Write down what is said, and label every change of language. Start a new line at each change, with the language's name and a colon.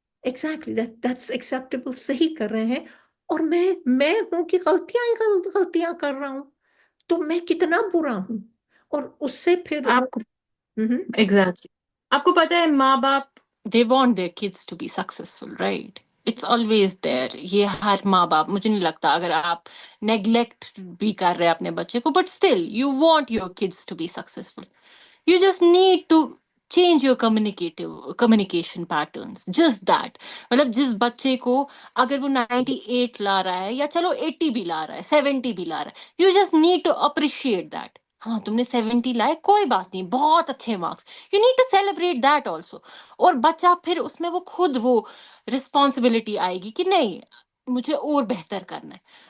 English: exactly that's acceptable,
Urdu: صحیح کر رہے ہیں. اور میں ہوں کہ غلطیاں ہی غلطیاں کر رہا ہوں، تو میں کتنا برا ہوں. اور اس سے پھر آپ کو ہوں
English: exactly.
Urdu: آپ کو پتا ہے ماں باپ
English: they want their kids to be successful, right? It's always there.
Urdu: یہ ہر ماں باپ، مجھے نہیں لگتا اگر آپ نیگلیکٹ بھی کر رہے ہیں اپنے بچے کو
English: but still you want your kids to be successful. You just need to change your communication patterns. Just that.
Urdu: مطلب جس بچے کو اگر وہ 98 لا رہا ہے یا چلو 80 بھی لا رہا ہے 70 بھی لا رہا ہے
English: you just need to appreciate that.
Urdu: ہاں تم نے 70 لائے کوئی بات نہیں، بہت اچھے marks.
English: You need to celebrate that also.
Urdu: اور بچہ پھر اس میں وہ خود وہ رسپانسبلٹی آئے گی کہ نہیں مجھے اور بہتر کرنا ہے.